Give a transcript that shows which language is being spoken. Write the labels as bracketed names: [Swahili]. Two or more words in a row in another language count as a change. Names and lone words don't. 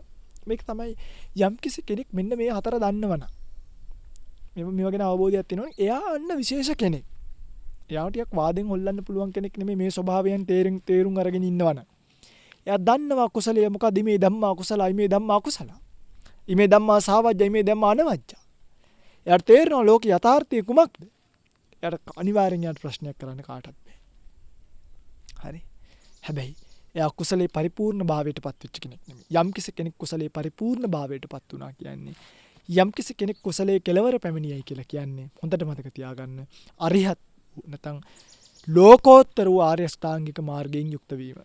[Sinhala] මේක තමයි යම්කිසි කෙනෙක් මෙන්න මේ හතර දන්නවනම් මේවා ගැන අවබෝධයක් තියෙනවනේ එයා අන්න විශේෂ කෙනෙක්. එයාට ටිකක් වාදෙන් හොල්ලන්න පුළුවන් කෙනෙක් නෙමෙයි මේ ස්වභාවයන් තේරුම් අරගෙන ඉන්නවනම්. එයා දන්නවා කුසලය මොකද [Pali] මේ ධම්මා කුසලයි මේ ධම්මා කුසල. ඉමේ ධම්මා සාවජ්ජයි මේ ධම්මා අනවජ්ජා. [Sinhala] එයාට තේරෙනවා ලෝක යථාර්ථය කුමක්ද? එයාට අනිවාර්යෙන් යාට ප්‍රශ්නයක් කරන්න කාටවත් බෑ. හරි. හැබැයි එයා කුසලේ පරිපූර්ණ භාවයට පත් වෙච්ච කෙනෙක් නෙමෙයි. යම්කිසි කෙනෙක් කුසලේ පරිපූර්ණ භාවයට පත් වුණා කියන්නේ යම්කිසි කෙනෙක් කුසලයේ කෙලවර පැමිණියයි කියලා කියන්නේ හොඳට මතක තියාගන්න අරිහත් නැත්නම් ලෝකෝත්තර වූ ආර්ය ශ්‍රාංගික මාර්ගයෙන් යුක්ත වීම.